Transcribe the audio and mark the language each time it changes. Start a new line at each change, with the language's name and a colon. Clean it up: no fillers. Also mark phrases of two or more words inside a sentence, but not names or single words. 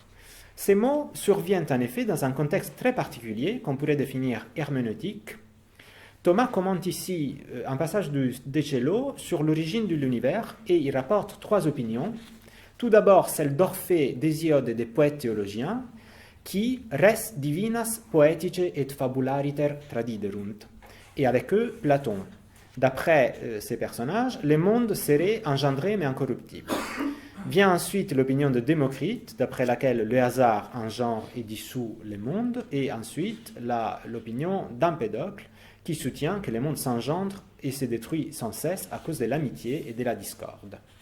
French: Ces mots surviennent en effet dans un contexte très particulier qu'on pourrait définir herméneutique. Thomas commente ici un passage de De Cello sur l'origine de l'univers et il rapporte trois opinions. Tout d'abord, celle d'Orphée, d'Hésiode et des poètes théologiens qui
Latin: res divinas poetice et fabulariter tradiderunt.
French: Et avec eux, Platon. D'après ces personnages, le monde serait engendré mais incorruptible. Vient ensuite l'opinion de Démocrite, d'après laquelle le hasard engendre et dissout le monde, et ensuite l'opinion d'Empédocle, qui soutient que le monde s'engendre et se détruit sans cesse à cause de l'amitié et de la discorde.